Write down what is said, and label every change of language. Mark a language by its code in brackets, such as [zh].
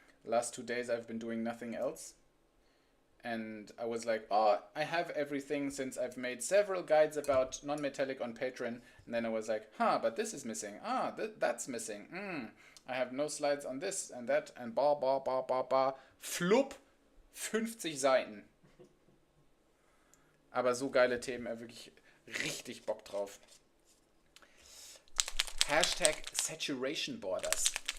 [en] Last 2 days I've been doing nothing else. And I was like, oh, I have everything since I've made several guides about non-metallic on Patreon. And then I was like, but this is missing. That's missing. I have no slides on this and that and ba. [de] Flupp, 50 Seiten. Aber so geile Themen, wirklich richtig Bock drauf. [en] Hashtag Saturation Borders.